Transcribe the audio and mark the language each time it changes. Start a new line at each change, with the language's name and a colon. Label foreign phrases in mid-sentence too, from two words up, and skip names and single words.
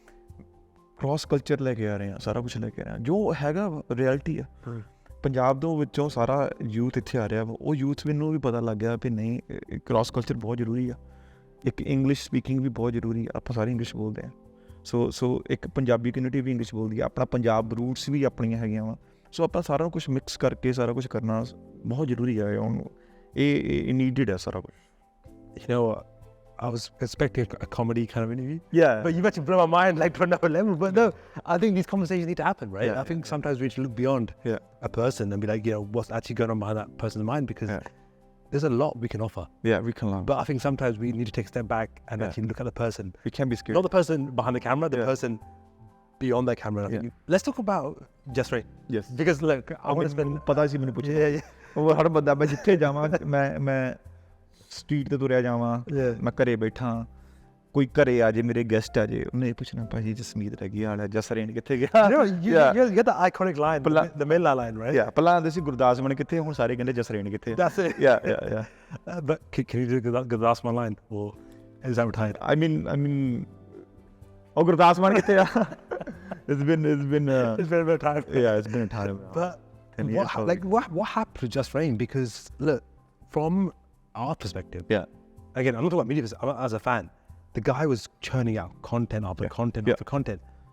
English: cross culture
Punjabi: ਲੈ ਕੇ ਆ ਰਹੇ ਹਾਂ ਸਾਰਾ ਕੁਛ ਲੈ ਕੇ ਆ ਰਹੇ ਹਾਂ ਜੋ ਹੈਗਾ ਰਿਐਲਿਟੀ ਆ ਪੰਜਾਬ ਦੇ ਵਿੱਚੋਂ ਸਾਰਾ ਯੂਥ ਇੱਥੇ ਆ ਰਿਹਾ ਵਾ ਉਹ ਯੂਥ ਮੈਨੂੰ ਵੀ ਪਤਾ ਲੱਗ ਗਿਆ ਵੀ ਨਹੀਂ
English: cross culture
Punjabi: ਬਹੁਤ ਜ਼ਰੂਰੀ ਆ ਇੱਕ
English: English speaking
Punjabi: ਵੀ ਬਹੁਤ ਜ਼ਰੂਰੀ ਆ ਆਪਾਂ ਸਾਰੇ ਇੰਗਲਿਸ਼ ਬੋਲਦੇ ਹਾਂ ਸੋ ਇੱਕ
English: Punjabi community
Punjabi: ਵੀ ਇੰਗਲਿਸ਼ ਬੋਲਦੀ ਆ ਆਪਣਾ ਪੰਜਾਬ ਰੂਟਸ ਵੀ ਆਪਣੀਆਂ ਹੈਗੀਆਂ ਵਾ ਸੋ ਆਪਾਂ ਸਾਰਾ ਕੁਛ ਮਿਕਸ ਕਰਕੇ ਸਾਰਾ ਕੁਛ ਕਰਨਾ ਬਹੁਤ ਜ਼ਰੂਰੀ ਆ ਉਹਨੂੰ ਇਹ ਨੀਡਡ ਹੈ ਸਾਰਾ ਕੁਛ
English: I was expecting a comedy kind of interview. Yeah. But you actually blow my mind like to another level. But no, I think these conversations need to happen, right? Yeah, I think sometimes we need to look beyond a person and be like, what's actually going on behind that person's mind because there's a lot we can offer. Yeah, we can learn. But I think sometimes we need to take a step back and actually look at the person. We can't be scared. Not the person behind the camera, the person beyond the camera. Let's talk about Just Rain. Yes. Because look, I want to spend...
Punjabi: ਪਤਾ ਸੀ ਮੈਨੂੰ ਪੁੱਛਿਆ ਉਹ ਹਰ ਬੰਦਾ ਮੈਂ ਜਿੱਥੇ ਜਾਵਾਂ ਮੈਂ ਸਟਰੀਟ ਤੇ ਤੁਰਿਆ ਜਾਵਾਂ ਮੈਂ ਘਰੇ ਬੈਠਾ ਕੋਈ ਘਰੇ ਆ ਜੇ ਮੇਰੇ ਗੈਸਟ ਆ ਜੇ ਉਹਨੇ ਪੁੱਛਣਾ ਭਾਜੀ ਜਸਮੀਤ ਰਹਿ ਗਈ ਹਾਲ ਹੈ ਜਸ ਰੇਨ ਕਿੱਥੇ ਗਿਆ
English: you get the iconic line, the Mela line, right? Yeah,
Punjabi: ਪਹਿਲਾਂ ਆਉਂਦੇ ਸੀ ਗੁਰਦਾਸ ਮਾਨ ਕਿੱਥੇ ਹੁਣ ਸਾਰੇ ਕਹਿੰਦੇ ਜਸ ਰੇਨ ਕਿੱਥੇ
English: That's it. Yeah. But can you do Gurdas Maan line or is that retired? I mean oh
Punjabi: ਗੁਰਦਾਸ ਮਾਨ ਕਿੱਥੇ ਆ
English: It's been it's been a bit of time. Yeah, it's been a time. But what happened to Just Rain? Because look, from our perspective, again, I'm not talking about media. As a fan, the guy was churning out content after content after content.